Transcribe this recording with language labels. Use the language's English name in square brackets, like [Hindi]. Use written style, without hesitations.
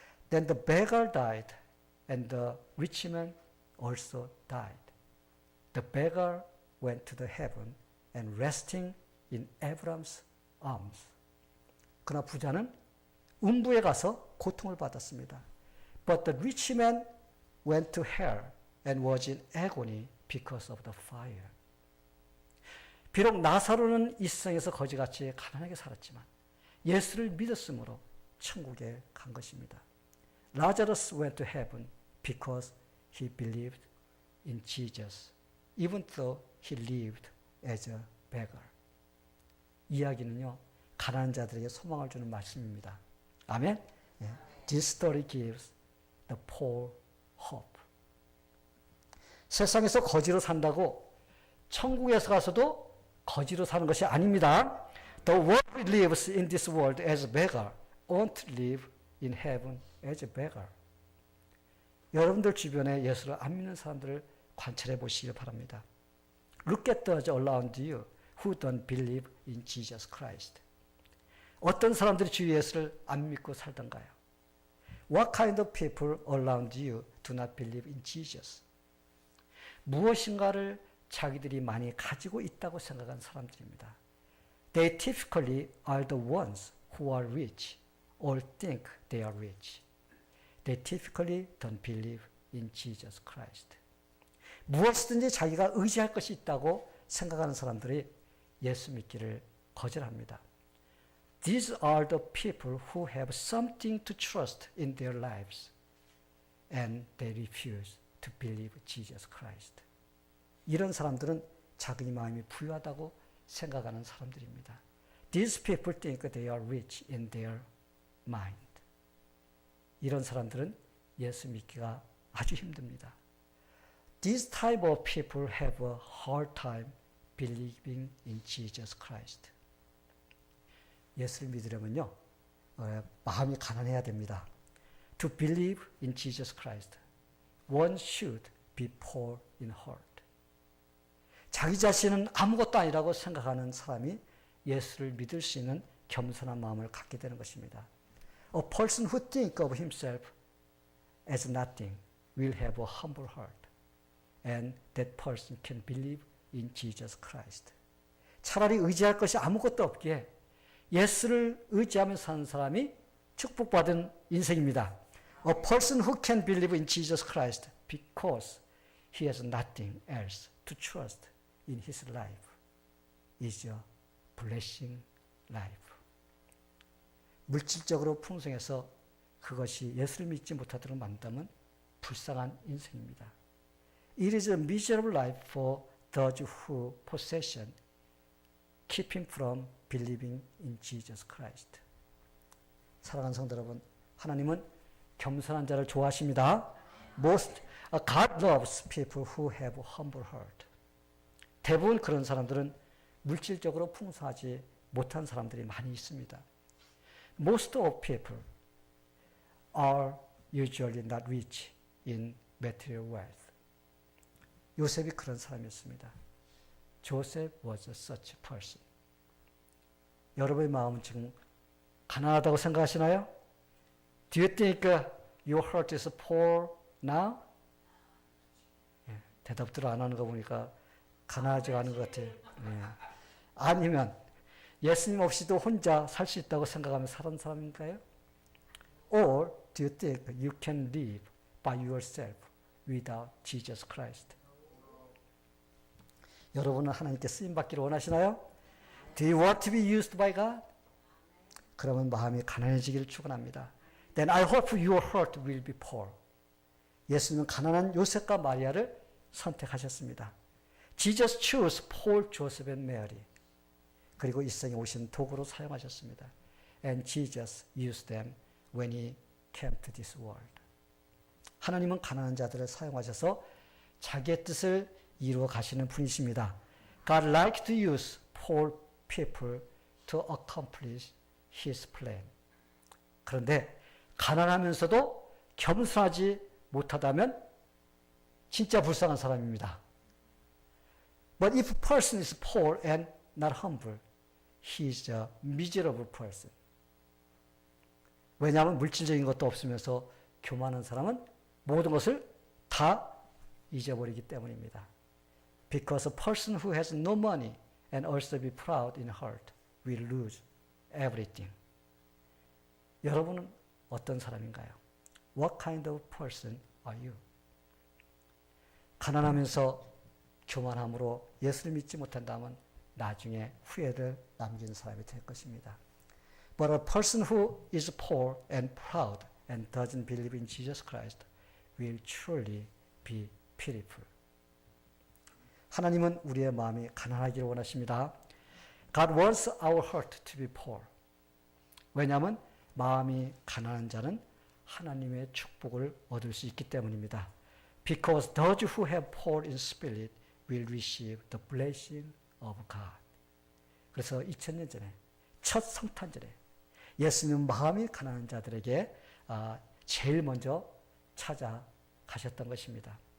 [English] Then the beggar died and the rich man also died. The beggar went to the heaven and resting in Abraham's arms. [Korean] 그러나 부자는 음부에 가서 고통을 받았습니다. [English] But the rich man went to hell and was in agony because of the fire. [Korean] 비록 나사로는 이 세상에서 거지같이 가난하게 살았지만 예수를 믿었으므로 천국에 간 것입니다. [English] Lazarus went to heaven because he believed in Jesus, even though he lived as a beggar. [Korean] 이야기는요, 가난한 자들에게 소망을 주는 말씀입니다. 아멘? [English] This story gives the poor hope. [Korean] 세상에서 거지로 산다고 천국에서 가서도 거지로 사는 것이 아닙니다. [English] The one who lives in this world as a beggar won't live in heaven as a beggar. [Korean] 여러분들 주변에 예수를 안 믿는 사람들을 관찰해 보시길 바랍니다. [English] Look at those around you who don't believe in Jesus Christ. [Korean] 어떤 사람들이 주 예수를 안 믿고 살던가요? [English] What kind of people around you do not believe in Jesus? [Korean] 무엇인가를 자기들이 많이 가지고 있다고 생각한 사람들입니다. [English] They typically are the ones who are rich or think they are rich. They typically don't believe in Jesus Christ. [Korean] 무엇이든지 자기가 의지할 것이 있다고 생각하는 사람들이 예수 믿기를 거절합니다. [English] These are the people who have something to trust in their lives and they refuse to believe Jesus Christ. [Korean] 이런 사람들은 자기 마음이 부유하다고 생각하는 사람들입니다. [English] These people think they are rich in their mind. [Korean] 이런 사람들은 예수 믿기가 아주 힘듭니다. [English] These type of people have a hard time believing in Jesus Christ. [Korean] 예수를 믿으려면요, 마음이 가난해야 됩니다. [English] To believe in Jesus Christ, one should be poor in heart. [Korean] 자기 자신은 아무것도 아니라고 생각하는 사람이 예수를 믿을 수 있는 겸손한 마음을 갖게 되는 것입니다. [English] A person who thinks of himself as nothing will have a humble heart, and that person can believe in Jesus Christ. [Korean] 차라리 의지할 것이 아무것도 없기에 예수를 의지하며 사는 사람이 축복받은 인생입니다. [English] A person who can believe in Jesus Christ because he has nothing else to trust in his life is a blessing life. [Korean] 물질적으로 풍성해서 그것이 예수를 믿지 못하도록 만든다면 불쌍한 인생입니다. [English] It is a miserable life for those who possession keep him from believing in Jesus Christ. [Korean] 사랑하는 성도 여러분, 하나님은 겸손한 자를 좋아하십니다. [English] God loves people who have a humble heart. [Korean] 대부분 그런 사람들은 물질적으로 풍성하지 못한 사람들이 많이 있습니다. [English] Most of people are usually not rich in material wealth. [Korean] 요셉이 그런 사람이었습니다. [English] Joseph was such a person. [Korean] 여러분의 마음은 지금 가난하다고 생각하시나요? [English] Do you think your heart is poor now? [Korean] 예, 대답들을 안 하는 거 보니까 가난하지 않은 것 같아요. 예. 아니면 예수님 없이도 혼자 살 수 있다고 생각하며 사는 사람인가요? [English] Or do you think you can live by yourself without Jesus Christ? [Korean] 여러분은 하나님께 쓰임받기를 원하시나요? [English] Do you want to be used by God? [Korean] 그러면 마음이 가난해지기를 축원합니다. [English] Then I hope your heart will be poor. [Korean] 예수님은 가난한 요셉과 마리아를 선택하셨습니다. [English] Jesus chose Paul, Joseph and Mary. [Korean] 그리고 이 세상에 오신 도구로 사용하셨습니다. [English] And Jesus used them when he came to this world. [Korean] 하나님은 가난한 자들을 사용하셔서 자기의 뜻을 이루어 가시는 분이십니다. [English] God likes to use poor people to accomplish his plan. [Korean] 그런데 가난하면서도 겸손하지 못하다면 진짜 불쌍한 사람입니다. [English] But if a person is poor and not humble, he is a miserable person. [Korean] 왜냐하면 물질적인 것도 없으면서 교만한 사람은 모든 것을 다 잊어버리기 때문입니다. [English] Because a person who has no money and also be proud in heart will lose everything. [Korean] 여러분은 어떤 사람인가요? [English] What kind of person are you? [Korean] 가난하면서 교만함으로 예수를 믿지 못한다면 나중에 후회를 남긴 사람이 될 것입니다. [English] But a person who is poor and proud and doesn't believe in Jesus Christ will truly be pitiful. [Korean] 하나님은 우리의 마음이 가난하기를 원하십니다. [English] God wants our heart to be poor. [Korean] 왜냐하면 마음이 가난한 자는 하나님의 축복을 얻을 수 있기 때문입니다. [English] Because those who have poor in spirit will receive the blessing of God. [Korean] 그래서 2000년 전에 첫 성탄절에 예수님은 마음이 가난한 자들에게 제일 먼저 찾아가셨던 것입니다.